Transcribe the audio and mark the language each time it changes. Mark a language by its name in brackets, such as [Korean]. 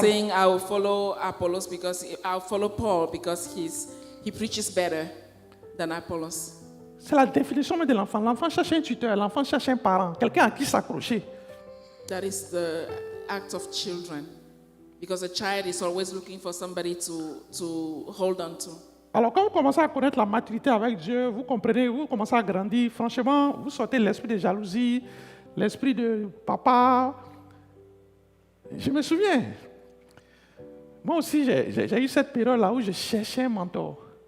[English] saying, I will follow Apollos because I'll follow Paul because he preaches better than Apollos. [French] C'est la définition même de l'enfant. L'enfant cherche un tuteur, l'enfant cherche un parent, quelqu'un à qui s'accrocher. [English] That is the act of children, because a child is always looking for somebody to hold on to. [French] Alors, quand vous commencez à connaître la maturité avec Dieu, vous comprenez, vous commencez à grandir, franchement, vous sortez l'esprit de jalousie, l'esprit de papa. Je me souviens, moi aussi, j'ai eu cette période-là où je cherchais un mentor.